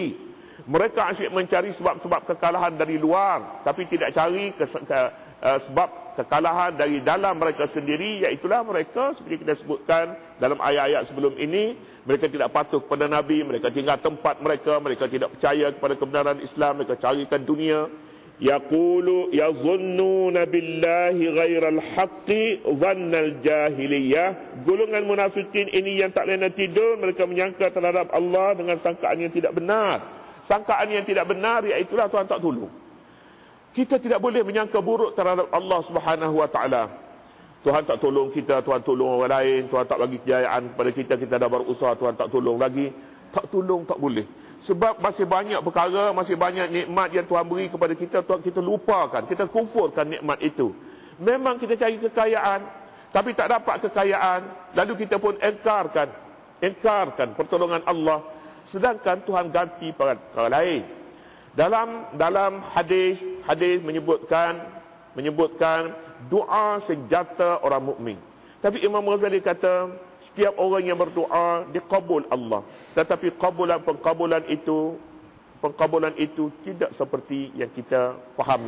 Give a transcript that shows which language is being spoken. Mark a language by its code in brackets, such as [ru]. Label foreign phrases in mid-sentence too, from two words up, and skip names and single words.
[ms] Mereka asyik mencari sebab-sebab kekalahan dari luar, tapi tidak cari sebab kekalahan dari dalam mereka sendiri, iaitulah mereka seperti kita sebutkan dalam ayat-ayat sebelum ini, mereka tidak patuh kepada Nabi, mereka tinggal tempat mereka tidak percaya kepada kebenaran Islam, mereka carikan dunia. [ar] يقول يظنون بالله غير الحق ظن الجاهلية. [ms] Golongan munafikin ini yang tak lena tidur, mereka menyangka terhadap Allah dengan sangkaan yang tidak benar. Sangkaan yang tidak benar, iaitulah Tuhan tak tolong. Kita tidak boleh menyangka buruk terhadap Allah [ar] سبحانه وتعالى. [ms] Tuhan tak tolong kita, Tuhan tolong orang lain, Tuhan tak bagi kejayaan kepada kita, kita dah berusaha, Tuhan tak tolong lagi. Tak tolong tak boleh. Sebab masih banyak perkara, masih banyak nikmat yang Tuhan beri kepada kita, Tuhan kita lupakan, kita kufurkan nikmat itu. Memang kita cari kekayaan, tapi tak dapat kekayaan, lalu kita pun engkarkan pertolongan Allah, sedangkan Tuhan ganti perkara lain. Dalam hadis menyebutkan doa senjata orang mukmin. Tapi Imam Ghazali kata, setiap orang yang berdoa dikabul Allah, tetapi pengkabulan itu tidak seperti yang kita fahami.